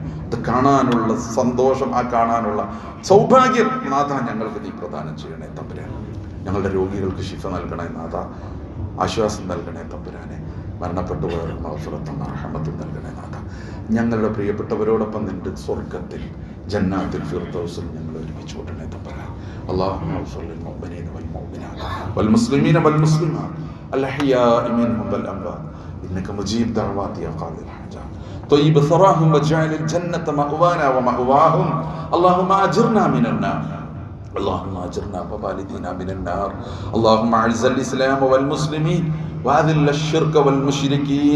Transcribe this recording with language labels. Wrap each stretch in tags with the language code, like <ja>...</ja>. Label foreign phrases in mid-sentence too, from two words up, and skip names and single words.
<ml>അത് കാണാനുള്ള സന്തോഷം, ആ കാണാനുള്ള സൗഭാഗ്യം നാഥ ഞങ്ങൾക്ക് നീ പ്രദാനം ചെയ്യണേ തമ്പുരാനെ. ഞങ്ങളുടെ രോഗികൾക്ക് ശിഫ നൽകണേ നാഥ. ആശ്വാസം നൽകണേ തമ്പുരാനെ. മരണപ്പെട്ടു പോയവർക്ക് മഗ്ഫിറത്തും റഹ്മത്തും നൽകണേ നാഥ. ഞങ്ങളുടെ പ്രിയപ്പെട്ടവരോടൊപ്പം നിന്റെ സ്വർഗത്തിൽ ജന്നാത്തിൽ ഫിർദൗസിൽ ഞങ്ങൾ ഒരുമിച്ച് കൂട്ടണേ തമ്പുരാൻ.</ml> <ar>اللهم اغفر للمؤمنين والمؤمنات والمسلمين والمسلمات الأحياء منهم والأموات إنك مجيب دعوات يا قاضي الحاجات. طيب ثراهم واجعل الجنة مأوانا ومأواهم. اللهم أجرنا من النار. اللهم أجرنا ووالدينا من النار. اللهم أعز الإسلام والمسلمين وأذل الشرك والمشركين.</ar>